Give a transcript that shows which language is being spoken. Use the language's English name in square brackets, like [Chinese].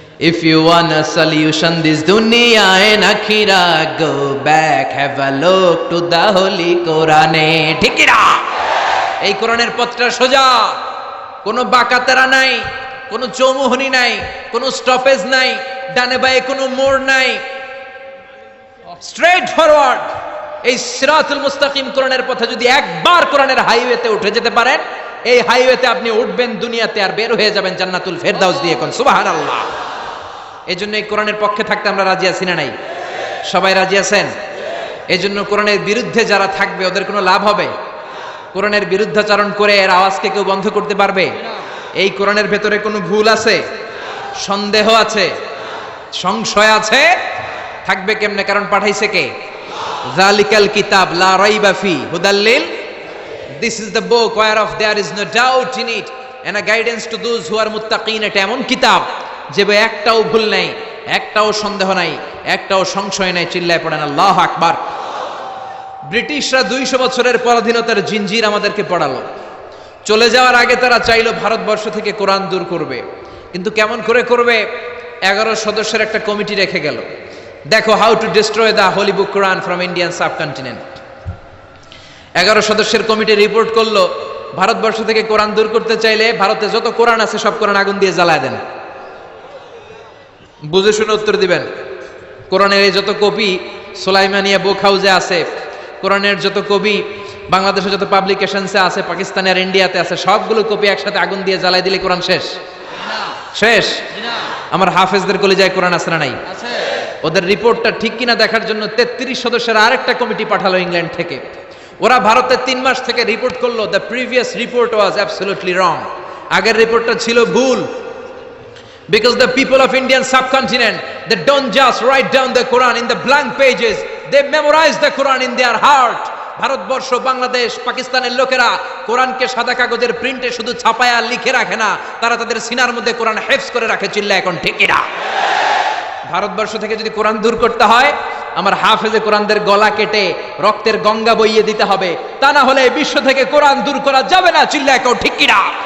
[English] If you want a solution this dunya and akhirah, go back, have a look to the holy Quran. [Bangla] ঠিক কি না? এই কোরআনের পথটা সোজা, কোনো বাঁকাতেরা নাই, কোনো চৌমুহনী নাই, কোনো স্টপেজ নাই, ডানে বাঁয়ে কোনো মোড় নাই, স্ট্রেট ফরওয়ার্ড। এই সিরাতুল মুস্তাকিম কোরআনের পথে যদি একবার কোরআনের হাইওয়েতে উঠে যেতে পারেন, এই হাইওয়েতে আপনি উঠবেন দুনিয়াতে আর বের হয়ে যাবেন জান্নাতুল ফেরদাউস দিয়ে। কোন সুবহানাল্লাহ। এই জন্য এই কোরআনের পক্ষে থাকতে আমরা রাজি আছি না নাই? সবাই রাজি আছেন? এই জন্য কোরআনের বিরুদ্ধে যারা থাকবে ওদের কোনো লাভ হবে? কোরআনের বিরুদ্ধাচরণ করে এর আওয়াজকে কেউ বন্ধ করতে পারবে? এই কোরআনের ভেতরে কোনো ভুল আছে, সন্দেহ আছে, সংশয় আছে? থাকবে কেমনে? কারণ পাঠাইছে কে? [Arabic] যালিকাল কিতাব লা রাইবা ফি হুদাল লিল, [English] This is the book whereof there is no doubt in it and a guidance to those who are muttaqin। [Bangla] এটা এমন কিতাব যে একটাও ভুল নাই, একটাও সন্দেহ নাই, একটাও সংশয় নাই। চিল্লায় পড়েন আল্লাহু আকবার। ব্রিটিশরা 200 বছরের পরাধীনতার জিঞ্জির আমাদেরকে পড়ালো। চলে যাওয়ার আগে তারা চাইলো ভারতবর্ষ থেকে কোরআন দূর করবে, কিন্তু কেমন করে করবে? 11 সদস্যের একটা কমিটি রেখে গেল। দেখো, [English] How to destroy the holy book Quran from Indian subcontinent. [Bangla] 11 সদস্যের কমিটি রিপোর্ট করলো, ভারতবর্ষ থেকে কোরআন দূর করতে চাইলে ভারতে যত কোরআন আছে সব কোরআন আগুন দিয়ে জ্বালায় দেন। বুঝে শুনে উত্তর দিবেন। কোরআনের এই যত কপি সুলাইমানিয়া বুক হাউসে আছে, কোরআনের যত কপি বাংলাদেশে যত পাবলিকেশনসে আছে, পাকিস্তানে আর ইন্ডিয়াতে আছে, সবগুলো কপি একসাথে আগুন দিয়ে জ্বালাই দিলে কোরআন শেষ? শেষ? আমার হাফেজদের কলিজায় কোরআন আছে না নাই? ওদের রিপোর্টটা ঠিক কিনা দেখার জন্য 33 সদস্যের আরেকটা কমিটি পাঠালো ইংল্যান্ড থেকে। ওরা ভারতে 3 মাস থেকে রিপোর্ট করলো, [English] The previous report was absolutely wrong. [Bangla] আগের রিপোর্টটা ছিল ভুল। [English] Because the people of Indian subcontinent, they don't just write down the Quran in the blank pages, they memorize the Quran in their heart. [Bangla] Bharatvarsha, Bangladesh, পাকিস্তানের লোকেরা কোরআনকে সাদা কাগজের প্রিন্টে শুধু ছাপায়া লিখে রাখে না, তারা তাদের সিনার মধ্যে কোরআন হেফজ করে রাখে। চিল্লা এখন ঠিক কিনা? ভারতবর্ষ থেকে যদি কোরআন দূর করতে হয়, আমার হাফেজে কোরআনদের গলা কেটে রক্তের গঙ্গা বইয়ে দিতে হবে, তা না হলে বিশ্ব থেকে কোরআন দূর করা যাবে না। চিল্লা এখন ঠিক কিনা?